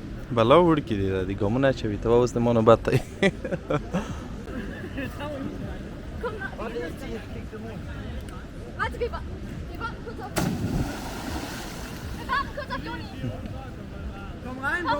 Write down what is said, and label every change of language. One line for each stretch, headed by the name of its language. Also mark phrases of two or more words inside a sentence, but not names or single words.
Pashto: بلا وړکي دي دا دي ګامونه اچوي ته به اوس د ما نوبت دی
German: Warte, wir warten kurz auf. Wir warten kurz auf Juni. Komm rein, Komm